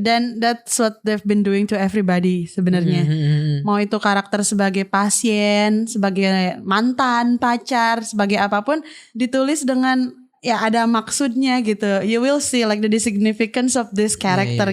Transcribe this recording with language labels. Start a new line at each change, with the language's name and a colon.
English: Dan that's what they've been doing to everybody sebenarnya.
Indonesian: Mau itu karakter sebagai pasien, sebagai mantan, pacar, sebagai apapun, ditulis dengan ya ada maksudnya gitu.
English: You will see like the significance of this character.